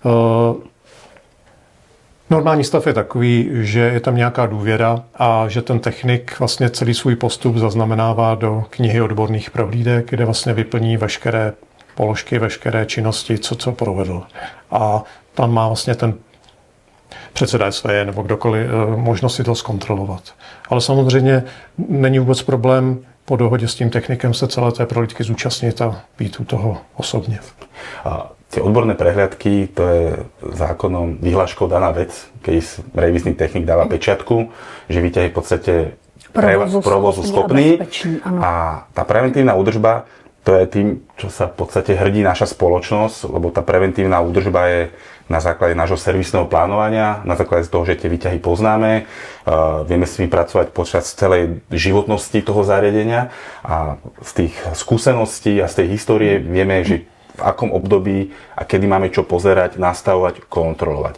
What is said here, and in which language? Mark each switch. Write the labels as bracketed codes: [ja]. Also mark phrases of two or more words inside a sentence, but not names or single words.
[cs] Normální stav je takový, že je tam nějaká důvěra a že ten technik vlastně celý svůj postup zaznamenává do knihy odborných prohlídek, kde vlastně vyplní veškeré položky, veškeré činnosti, co provedl. A tam má vlastně ten předseda SVJ nebo kdokoliv možnost si to zkontrolovat. Ale samozřejmě není vůbec problém po dohodě s tím technikem se celé té prohlídky zúčastnit a být u toho osobně. [sk] Tie odborné prehliadky, to je zákonom vyhláškou daná vec, keď revizný technik dáva pečiatku, že výťah je v podstate provozu schopný a tá preventívna údržba, to je tým, čo sa v podstate hrdí naša spoločnosť, lebo tá preventívna údržba je na základe nášho servisného plánovania, na základe toho, že tie výťahy poznáme, vieme s nimi pracovať počas celej životnosti toho zariadenia a z tých skúseností a z tej histórie vieme, že v akom období a kedy máme čo pozerať, nastavovať, kontrolovať.